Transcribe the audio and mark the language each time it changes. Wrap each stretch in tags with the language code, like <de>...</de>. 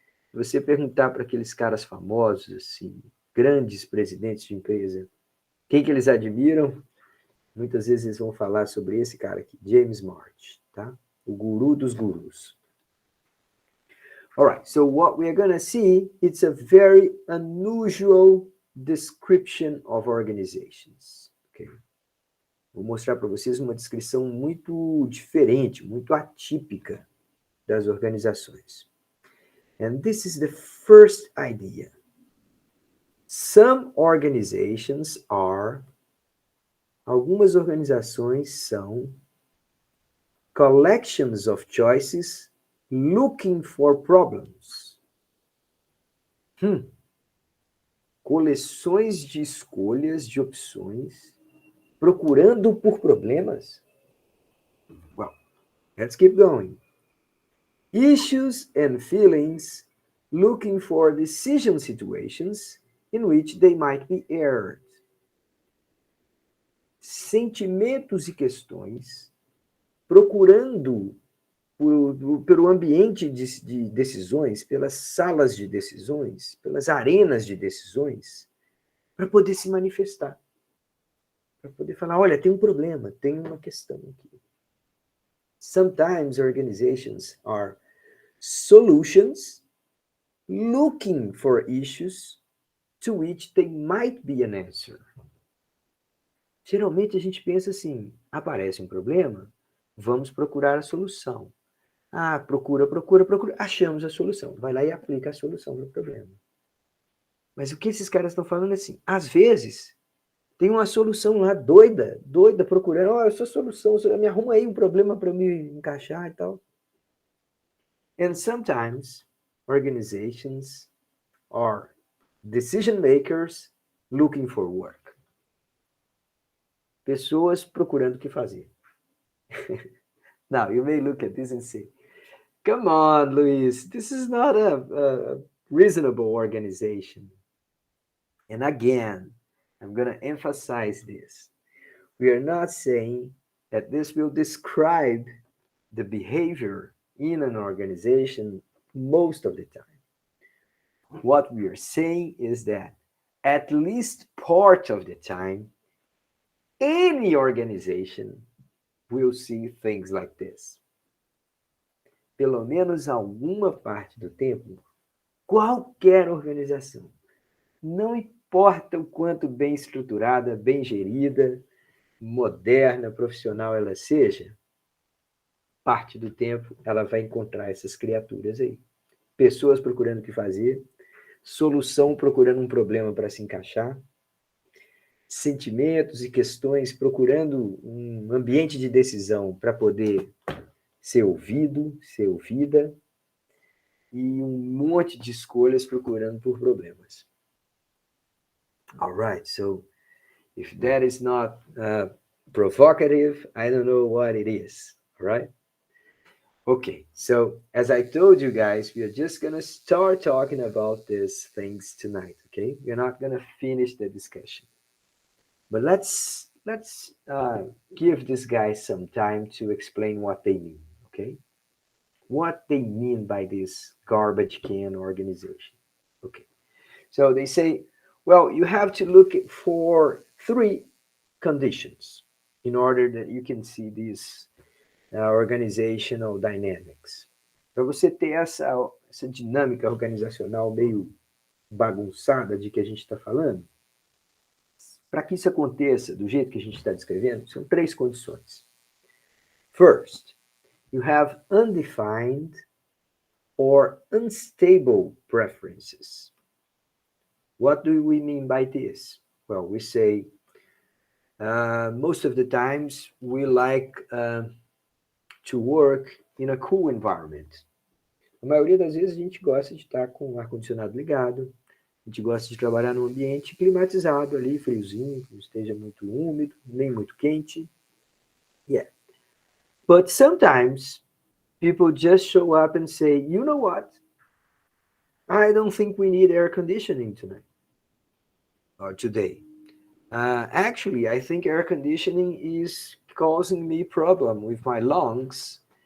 <pt>Se você perguntar para aqueles caras famosos, assim, grandes presidentes de empresa, quem que eles admiram, muitas vezes eles vão falar sobre esse cara aqui, James March, tá? O guru dos gurus.</pt> <en>All right, so what we are going to see, it's a very unusual description of organizations, okay?</en> <pt>Vou mostrar para vocês uma descrição muito diferente, muito atípica das organizações.</pt> <en>And this is the first idea. Some organizations are,</en> <pt>algumas organizações são</pt> <en>collections of choices looking for problems.</en> <pt>Coleções de escolhas, de opções, procurando por problemas?</pt> <en>Well, let's keep going. Issues and feelings looking for decision situations in which they might be aired.</en> <pt>Sentimentos e questões procurando pelo ambiente de decisões, pelas salas de decisões, pelas arenas de decisões, para poder se manifestar. Para poder falar, olha, tem um problema, tem uma questão aqui.</pt> <en>Sometimes organizations are solutions looking for issues to which they might be an answer.</en> <pt>Geralmente a gente pensa assim, aparece um problema, vamos procurar a solução. Ah, procura, achamos a solução. Vai lá e aplica a solução para o problema. Mas o que esses caras estão falando é assim, às vezes tem uma solução lá doida procurando, ó, essa solução, me arruma aí um problema para eu me encaixar e tal.</pt> <en>And sometimes organizations are decision makers looking for work.</en> <pt>Pessoas procurando o que fazer.</pt> <en>Now, you may look at this and say, come on, Luis, this is not a reasonable organization. And again, I'm going to emphasize this. We are not saying that this will describe the behavior in an organization most of the time. What we are saying is that at least part of the time, any organization will see things like this.</en> <pt>Pelo menos alguma parte do tempo, qualquer organização, não importa o quanto bem estruturada, bem gerida, moderna, profissional ela seja, parte do tempo ela vai encontrar essas criaturas aí. Pessoas procurando o que fazer, solução procurando um problema para se encaixar, sentimentos e questões procurando um ambiente de decisão para poder ser ouvido, ser ouvida, e um monte de escolhas procurando por problemas.</pt> <en>All right, so if that is not provocative, I don't know what it is. All right. Okay, so as I told you guys, we are just gonna start talking about these things tonight. Okay, we're not gonna finish the discussion, but let's give these guys some time to explain what they mean. Okay, what they mean by this garbage can organization. Okay, so they say, well, you have to look for three conditions in order that you can see these organizational dynamics.</en> <pt>Para você ter essa dinâmica organizacional meio bagunçada de que a gente está falando, para que isso aconteça do jeito que a gente está descrevendo, são três condições.</pt> <en>First, you have undefined or unstable preferences. What do we mean by this? Well, we say most of the times we like to work in a cool environment.</en> <pt>A maioria das vezes a gente gosta de estar com o ar-condicionado ligado, a gente gosta de trabalhar num ambiente climatizado ali, friozinho, que não esteja muito úmido, nem muito quente.</pt> <en>Yeah. But sometimes people just show up and say, you know what? I don't think we need air conditioning tonight or today. Actually, I think air conditioning is causing me problem with my lungs.</en>